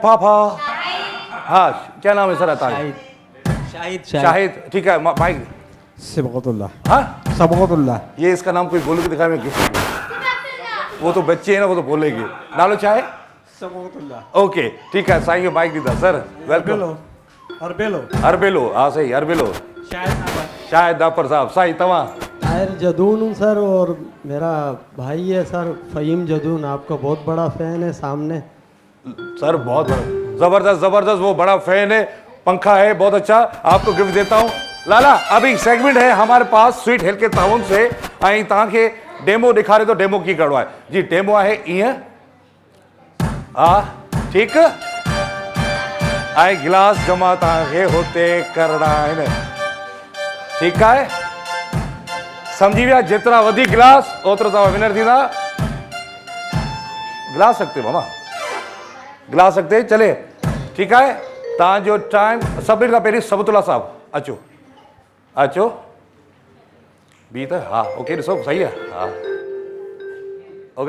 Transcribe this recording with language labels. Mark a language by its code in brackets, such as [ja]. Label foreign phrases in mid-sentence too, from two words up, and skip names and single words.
[ur] پاپا ہاں کیا نام ہے سر؟ آتا ہے شاہد۔ ٹھیک ہے مائیک. सबकतुल्लाह। हाँ सबकतुल्लाह। یہ اس کا نام کوئی بول کے دکھائے، میں گفٹ۔ وہ تو بچے ہیں نا، وہ تو بولے گی. [sd] नालो चाहे सबकतुल्लाह। ओके [ur] ٹھیک ہے, [sd] साईं माइक दीदा सर, वेलकम। अरबेलो हाँ सही, अरबेलो शाहिद दापर साहब। साईं तव्हां? [ur] طاہر جدون ہوں سر، اور میرا بھائی ہے سر فہیم جدون، آپ کا بہت بڑا فین ہے سامنے सर। بہت بڑا، زبردست وہ بڑا فین ہے، پنکھا ہے بہت اچھا. آپ کو گفٹ دیتا ہوں لالہ. ابھی سیگمنٹ ہے ہمارے پاس سویٹ ہل کے ٹاؤن سے, [sd] ऐं तव्हांखे डेमो ॾेखारे तो डेमो की करिणो आहे जी। डेमो आहे ईअं, हा ठीकु। ऐं गिलास जमा तव्हांखे हुते करणा आहिनि, ठीकु आहे? समझी विया? जेतिरा वधीक गिलास ओतिरो तव्हां विनर थींदा। [ur] گلاس رکھتے ماموں، گلاس رکھتے چلے, [sd] ठीकु आहे? तव्हांजो टाइम सभिनी खां पहिरीं सबतुल्ला साहब अचो बी त हा ओके, ॾिसो सही आहे हा ओके।